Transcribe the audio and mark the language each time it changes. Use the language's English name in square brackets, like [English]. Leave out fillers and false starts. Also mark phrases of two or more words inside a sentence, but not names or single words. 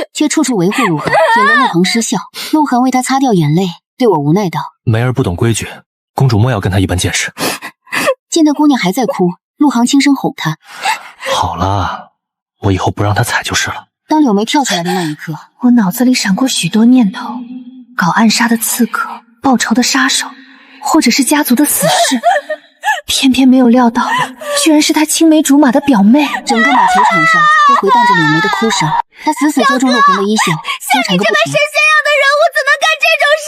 [Chinese] 卻處處維護陸航，引得陸航失笑。陸航為他擦掉眼淚，對我無奈道：“ 梅兒不懂規矩，公主莫要跟她一般見識。” 見那姑娘還在哭，陸航輕聲哄她：“ 好了，我以後不讓她踩就是了。” 當柳眉跳出來的那一刻，我腦子裡閃過許多念頭：搞暗殺的刺客，報仇的殺手，或者是家族的死士。偏偏没有料到，居然是她青梅竹馬的表妹。整个馬球場上都回盪着柳眉的哭聲，她死死揪住陸航的衣袖，像你這般神仙樣的人物，怎能幹這種事？